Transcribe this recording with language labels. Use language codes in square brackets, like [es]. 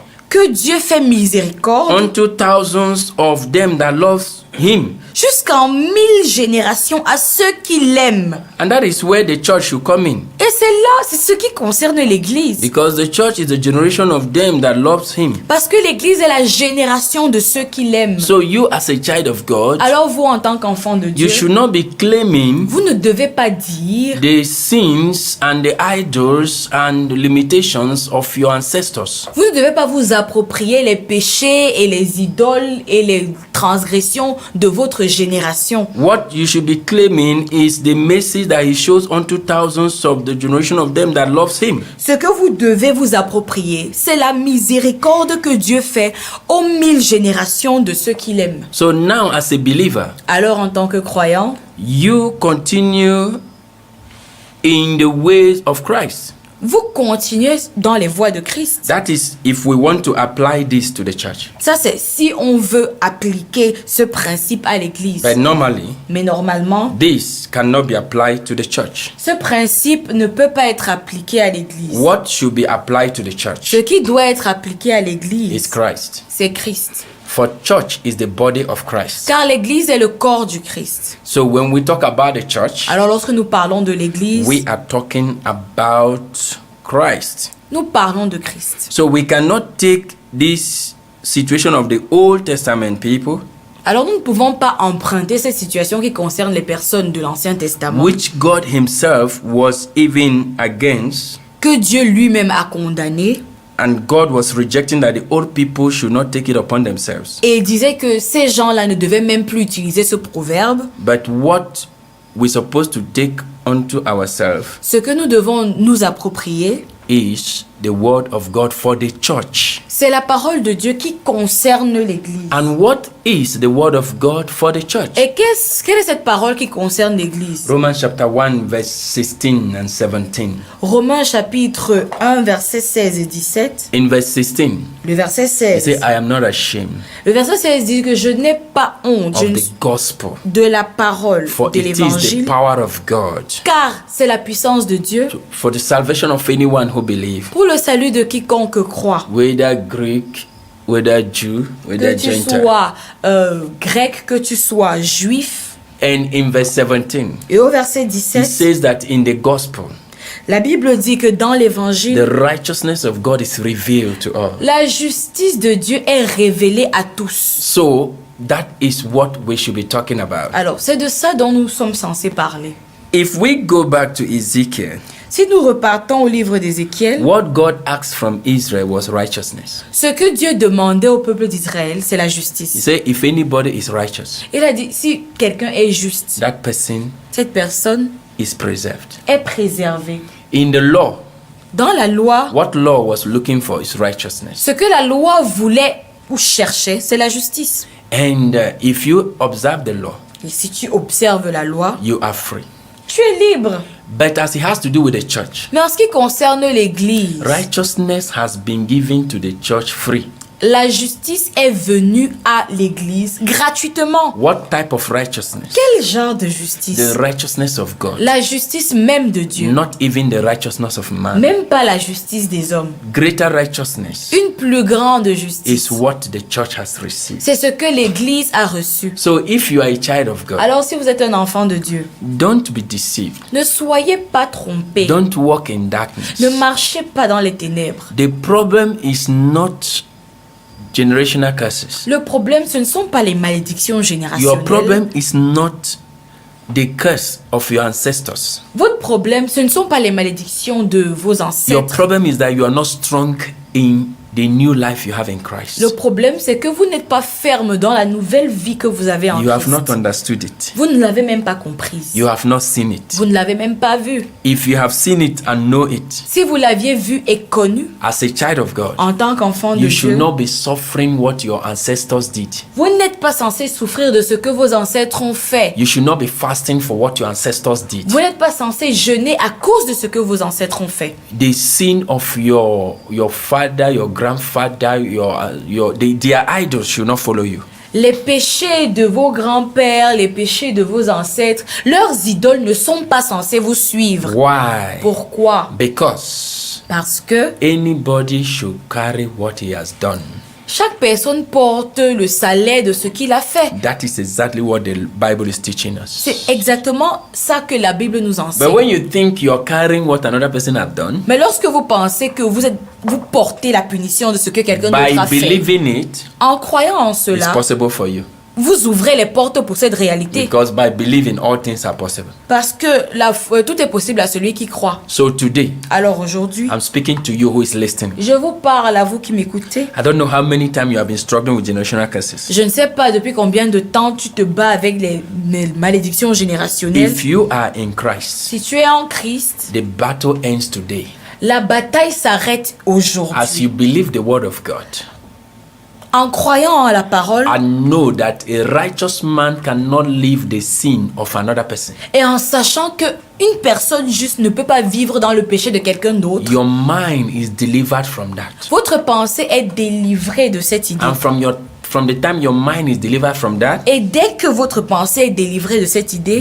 [fr] que Dieu fait miséricorde [en] unto thousands of them that love him. [fr] jusqu'en 1000 générations à ceux qui l'aiment. [en] And that is where the church should come in. [fr] Et c'est ce qui concerne l'Église. [en] Because the church is the generation of them that loves him. [fr] Parce que l'Église est la génération de ceux qui l'aiment. [en] So you as a child of God, [fr] Alors vous, en tant qu'enfant de Dieu, [en] you should not be claiming [fr] vous ne devez pas dire [en] the sins and the idols and the limitations of your ancestors. [fr] vous ne devez pas vous approprier les péchés et les idoles et les transgressions de votre génération. [en] What you should be claiming is the mercy that he shows unto thousands of the generation of them that loves him. [fr] Ce que vous devez vous approprier, c'est la miséricorde que Dieu fait aux 1000 générations de ceux qui l'aiment. [en] So now as a believer, [fr] Alors en tant que croyant, [en] you continue in the ways of Christ. [fr] vous continuez dans les voies de Christ. [en] That is if we want to apply this to the church. [fr] Ça, c'est si on veut appliquer ce principe à l'Église. [en] But normally, [fr] Mais normalement, [en] this cannot be applied to the church. [fr] ce principe ne peut pas être appliqué à l'Église. [en] What should be applied to the church [fr] Ce qui doit être appliqué à [en] is [fr] l'Église, [en] Christ. [fr] c'est Christ. [en] For church is the body of Christ. [fr] Car l'Église est le corps du Christ. [en] So when we talk about the church, [fr] Alors lorsque nous parlons de l'Église, [en] we are talking about Christ. [fr] nous parlons de Christ. [en] So we cannot take this situation of the Old Testament people, [fr] Alors nous ne pouvons pas emprunter cette situation qui concerne les personnes de l'Ancien Testament, [en] which God himself was even against, [fr] que Dieu lui-même a condamné, [en] and God was rejecting that the old people should not take it upon themselves. [fr] et il disait que ces gens-là ne devaient même plus utiliser ce proverbe. [en] But what we're supposed to take unto ourselves [fr] Ce que nous devons nous approprier, [en] is the word of God for the church. [fr] c'est la parole de Dieu qui concerne l'Église. [en] And what is the word of God for the church? [fr] Et quelle est cette parole qui concerne l'Église? [en] Romans chapter 1 verse 16 and 17. [fr] Romains chapitre 1, versets 16 et 17. [en] In verse 16, [fr] Le verset [en] he said, [fr] 16. [en] I am not ashamed [fr] Le verset 16 dit que je n'ai pas honte [en] of the gospel, [fr] de la parole [en] for [fr] de [en] it is the [fr] l'Évangile, [en] power of God [fr] car c'est la puissance de Dieu [en] for the salvation of anyone who believes, [fr] pour le salut de quiconque croit. [en] whether Greek, whether Jew, whether [fr] Que tu [en] Gentile. [fr] sois grec, que tu sois juif. [en] And in verse 17, [fr] Et au verset [en] he [fr] 17, [en] says that in the gospel, [fr] la Bible dit que dans [en] the [fr] l'Évangile, [en] righteousness of God is revealed to all. [fr] la justice de Dieu est révélée à tous. [en] So that is what we should be talking about. [fr] Alors, c'est de ça dont nous sommes censés parler. [en] If we go back to Ezekiel, [fr] Si nous repartons au livre d'Ézéchiel, [en] what God asked from Israel was righteousness. [fr] ce que Dieu demandait au peuple d'Israël, c'est la [en] He [fr] justice. [en] said, if anybody is righteous, [fr] Il a dit, si quelqu'un est juste, [en] that person [fr] cette personne [en] is preserved. [fr] est préservée. [en] In the law, [fr] Dans la loi, [en] what law was looking for is righteousness. [fr] ce que la loi voulait ou cherchait, c'est la justice. [en] And if you observe the law, [fr] Et si tu observes la loi, [en] you are free. [fr] tu es libre. [en] But as it has to do with the church, [fr] Mais en ce qui concerne l'Église, [en] righteousness has been given to the church free. [fr] la justice est venue à l'Église gratuitement. [en] What type of righteousness? [fr] Quel genre de justice? [en] The righteousness of God. [fr] La justice même de Dieu. [en] Not even the righteousness of man. [fr] Même pas la justice des hommes. [en] Greater righteousness [fr] Une plus grande [en] is [fr] justice. [en] what the church has received. [fr] C'est ce que l'Église a reçu. [en] So if you are a child of God, [fr] Alors si vous êtes un enfant de Dieu, [en] don't be deceived. [fr] ne soyez pas trompés. [en] Don't walk in darkness. [fr] Ne marchez pas dans les ténèbres. [en] The problem is not generational curses. [fr] Le problème, ce ne sont pas les malédictions [en] Your [fr] générationnelles. [en] problem is not the curse of your ancestors. [fr] Votre problème, ce ne sont pas les malédictions de vos [en] Your [fr] ancêtres. [en] problem is that you are not strong in the new life you have in Christ. [fr] Le problème, c'est que vous n'êtes pas ferme dans la nouvelle vie que vous avez en [en] You have [fr] Christ. [en] not understood it. [fr] Vous ne l'avez même pas comprise. [en] You have not seen it. [fr] Vous ne l'avez même pas vue. [en] If you have seen it and know it, [fr] Si vous l'aviez vu et connu [en] as a child of God, [fr] en tant qu'enfant de [en] you should [fr] Dieu, [en] not be suffering what your ancestors did. [fr] vous n'êtes pas censé souffrir de ce que vos ancêtres ont fait. [en] You should not be fasting for what your ancestors did. [fr] Vous n'êtes pas censé jeûner à cause de ce que vos ancêtres ont fait. [en] The sin of your father, your grandfather, their idols should not follow you. [fr] Les péchés de vos grands-pères, les péchés de vos ancêtres, leurs idoles ne sont pas censés vous suivre. [en] Why? [fr] Pourquoi? [en] Because [fr] Parce que [en] anybody should carry what he has done. [fr] chaque personne porte le salaire de ce qu'il a fait. [en] That is exactly what the Bible is teaching us. [fr] C'est exactement ça que la Bible nous [en] But [fr] enseigne. [en] when you think you're carrying what another person has done, [fr] Mais lorsque vous pensez que vous portez la punition de ce que quelqu'un d'autre [en] by [fr] a fait, [en] believing it, [fr] en croyant en [en] it's [fr] cela, [en] possible for you. [fr] vous ouvrez les portes pour cette réalité. [en] Because by believing, all things are possible. [fr] Parce que tout est possible à celui qui croit. [en] So today, [fr] Alors aujourd'hui, [en] I'm speaking to you who is listening. [fr] je vous parle à vous qui m'écoutez. [en] I don't know how many times you have been struggling with generational curses. [fr] Je ne sais pas depuis combien de temps tu te bats avec les malédictions générationnelles. [en] If you are in Christ, [fr] Si tu es en Christ, [en] the battle ends today. [fr] la bataille s'arrête [en] As [fr] aujourd'hui. [en] you believe the word of God, [fr] En croyant en la parole [en] and know that a righteous man cannot live the sin of another person. [fr] et en sachant que une personne juste ne peut pas vivre dans le péché de quelqu'un d'autre, [en] Your mind is delivered from that. [fr] votre pensée est délivrée de cette idée. [en] And from the time your mind is delivered from that, [fr] Et dès que votre pensée est délivrée de cette idée,